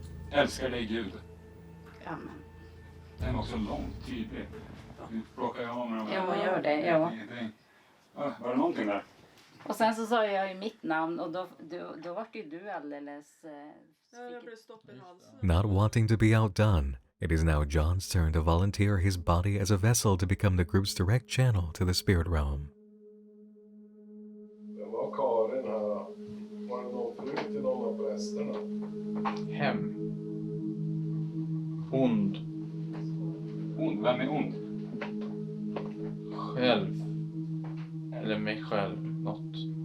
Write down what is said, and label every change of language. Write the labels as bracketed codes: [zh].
[sv] Älskar dig, Gud. Ja, men. Den var så långt tydlig. Nu plockar jag av mig de här. Ja, gör det. Ja. Var det någonting där? Och sen så sa jag ju mitt namn och då var ju du alldeles... Jag blev stopp i halsen. [en] Not wanting to be outdone, it is now John's turn to volunteer his body as a vessel to become the group's direct channel to the spirit realm. [sv] Det var Karin här. Var det någon fru till någon av prästerna? Hem. Ond. Ond? Vem är ond? själv. Eller mig själv. Något.